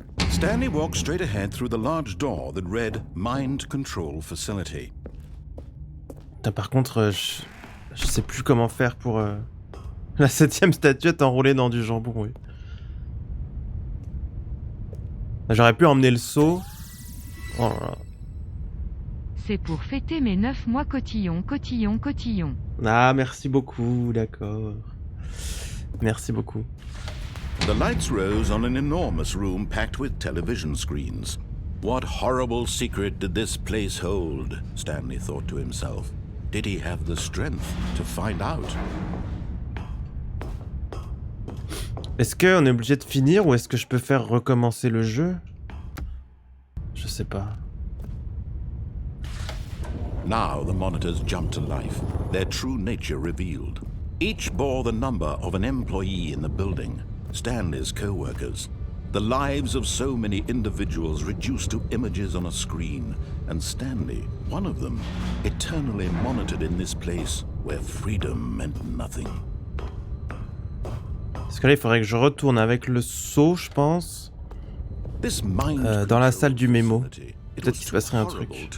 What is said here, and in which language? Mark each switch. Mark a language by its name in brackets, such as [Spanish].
[English] Stanley walked straight ahead through the large door that read Mind Control Facility. [French] Putain, par contre, je sais plus comment faire pour la 7ème statuette enroulée dans du jambon, oui. J'aurais pu emmener le seau. Oh là là. C'est pour fêter mes 9 mois cotillon, cotillon, cotillon. Ah, merci beaucoup, d'accord. Merci beaucoup. [English] The lights rose on an enormous room packed with television screens. What horrible secret did this place hold? Stanley thought to himself. Did he have the strength to find out? [French] Est-ce qu'on est obligé de finir ou est-ce que je peux faire recommencer le jeu? Je sais pas. [English] Now the monitors jumped to life, their true nature revealed. Each bore the number of an employee in the building, Stanley's co-workers. The lives of so many individuals reduced to images on a screen, and Stanley, one of them, eternally monitored in this place where freedom meant nothing. [French] Parce que là, il faudrait que je retourne avec le seau, je pense, dans la salle du mémo. Peut-être qu'il se passerait un truc.